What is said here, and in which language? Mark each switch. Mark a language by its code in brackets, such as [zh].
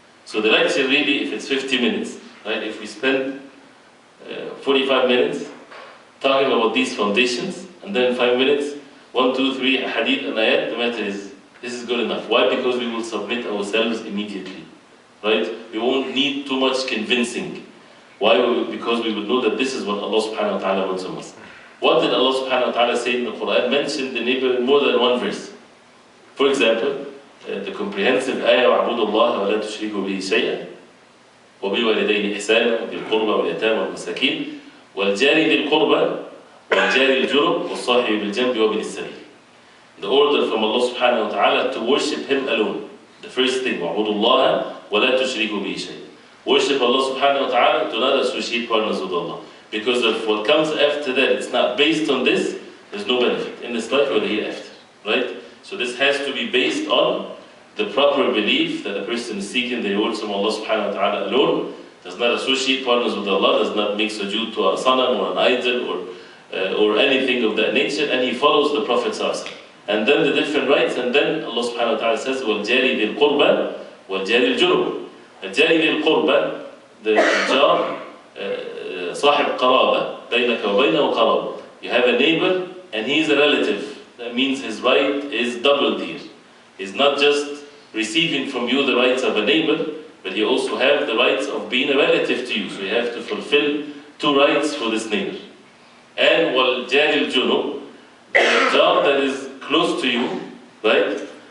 [en] So the lecture really, if it's 50 minutes, right? If we spend 45 minutes talking about these foundations, and then 5 minutes, 1, 2, 3, hadith and ayat, the matter is, this is good enough. Why? Because we will submit ourselves immediately. Right? We won't need too much convincing. Why? Because we would know that this is what Allah subhanahu wa ta'ala wants from us. What did Allah subhanahu wa ta'ala say in the Quran? Mention the neighbor in more than one verse. For example, the comprehensive ayah [ar] وَعْبُدُ اللَّهَ وَلَا تُشْرِكُوا بِهِ شَيْئًا وَبِالْوَالِدَيْنِ إِحْسَانًا وَذِي الْقُرْبَى وَالْيَتَامَى وَالْمَسَاكِينِ وَالْجَارِ ذِي الْقُرْبَى وَالْجَارِ الْجُنُبِ وَالصَّاحِبِ بِالْجَنبِ وَابْنِ السَّبِيلِ. [en] The order from Allah subhanahu wa ta'ala to worship Him alone. The first thing, [ar] وَعْبُدُ اللَّهَ وَلَا تُشْرِكُوا بِهِ شَيْئًا. [en] Worship Allah subhanahu wa ta'ala, do not associate partners with Allah. Because if what comes after that, it's not based on this, there's no benefit in this life or the hereafter. Right? So this has to be based on the proper belief that a person is seeking the rewards from Allah subhanahu wa ta'ala alone, does not associate partners with Allah, does not make sujood to a sanam or an idol or anything of that nature, and he follows the Prophet sallallahu alaihi wasallam. And then the different rights, and then Allah subhanahu wa ta'ala says, [ar] وَالْجَارِ ذِي الْقُرْبَى وَالْجَارِ الْجُنُبِ. الْجَارِ ذِي الْقُرْبَى, [en] the jar, [ar] صاحب قرابة, بينك وبينه قرابة. [en] You have a neighbor, and he is a relative. That means his right is doubled here. He's not just receiving from you the rights of a neighbor, but you also have the rights of being a relative to you. So you have to fulfill 2 rights for this neighbor. And [ar] وَالْجَارِ الْجُنُبِ, [en] the jar that is close to you, right?